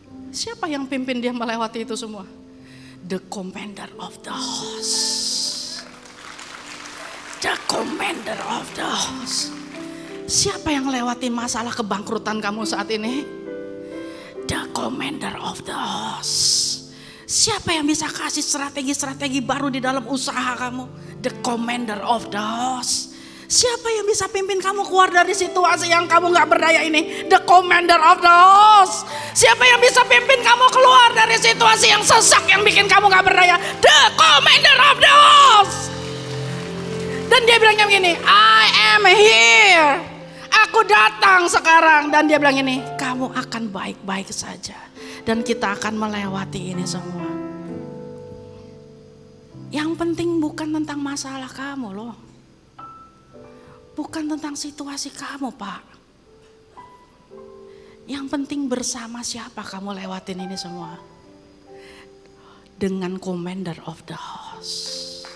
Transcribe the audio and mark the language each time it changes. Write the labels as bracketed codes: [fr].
[id] Siapa yang pimpin dia melewati itu semua? [en] The commander of the host. The commander of the host. [id] Siapa yang lewatin masalah kebangkrutan kamu saat ini? [en] The commander of the host. [id] Siapa yang bisa kasih strategi-strategi baru di dalam usaha kamu? [en] The commander of the host. [id] Siapa yang bisa pimpin kamu keluar dari situasi yang kamu gak berdaya ini? [en] The commander of the host. [id] Siapa yang bisa pimpin kamu keluar dari situasi yang sesak yang bikin kamu gak berdaya? [en] The commander of the host. [id] Dan dia bilangnya begini, [en] I am here. [id] Aku datang sekarang. Dan dia bilang ini, kamu akan baik-baik saja. Dan kita akan melewati ini semua. Yang penting bukan tentang masalah kamu loh. Bukan tentang situasi kamu, Pak. Yang penting bersama siapa kamu lewatin ini semua. Dengan [en] commander of the house.